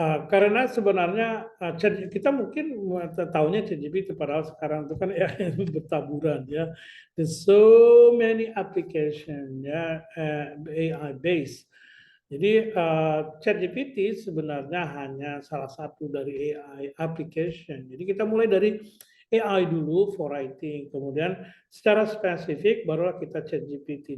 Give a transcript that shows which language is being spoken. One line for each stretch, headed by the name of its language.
Indonesian: Karena sebenarnya kita mungkin tahunya ChatGPT padahal sekarang itu kan ya bertaburan ya.
English: There's so many application ya AI based.
Indonesian: Jadi ChatGPT sebenarnya hanya salah satu dari AI application. Jadi kita mulai dari AI dulu
English: for writing,
Indonesian: kemudian secara spesifik barulah kita ChatGPT.